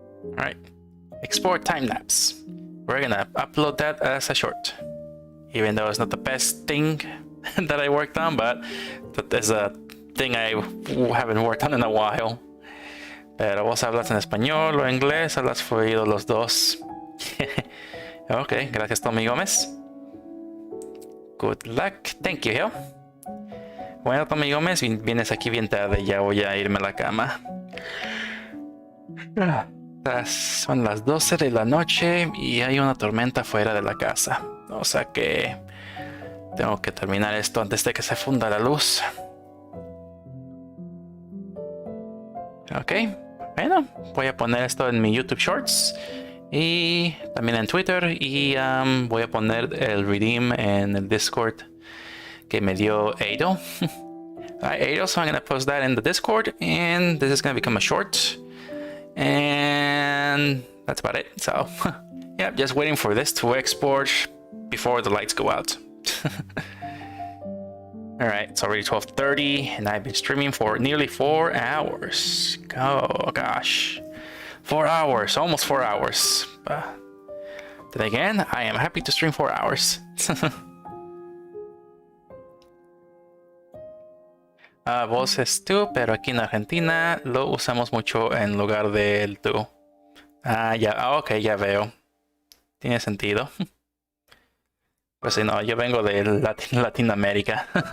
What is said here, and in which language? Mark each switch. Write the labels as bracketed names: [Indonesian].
[English] Alright. Export time lapse. We're gonna upload that as a short. Even though it's not the best thing that I worked on, but that is a thing I haven't worked on in a while. [Spanish] Pero vos hablas en español o inglés, hablas fluido los dos. Ok, gracias Tommy Gómez. [English] Good luck. Thank you, Hill. [Spanish] Bueno, Tommy Gómez, vienes aquí bien tarde. Ya voy a irme a la cama. Son las 12 de la noche y hay una tormenta fuera de la casa. O sea que tengo que terminar esto antes de que se funda la luz. Ok, bueno, voy a poner esto en mi YouTube Shorts y también en Twitter, y voy a poner el redeem en el Discord que me dio Ado. [English] Ado, so I'm gonna post that in the Discord, and this is gonna become a short, and that's about it. So yeah, just waiting for this to export before the lights go out. Alright, it's already 12:30 and I've been streaming for nearly 4 hours. Oh gosh. 4 hours, almost 4 hours. Then again, I am happy to stream 4 hours. [Spanish] Vos es tú, pero aquí en Argentina lo usamos mucho en lugar del tú. Ya, ok, ya veo. Tiene sentido. Pues si no, yo vengo de Latinoamérica.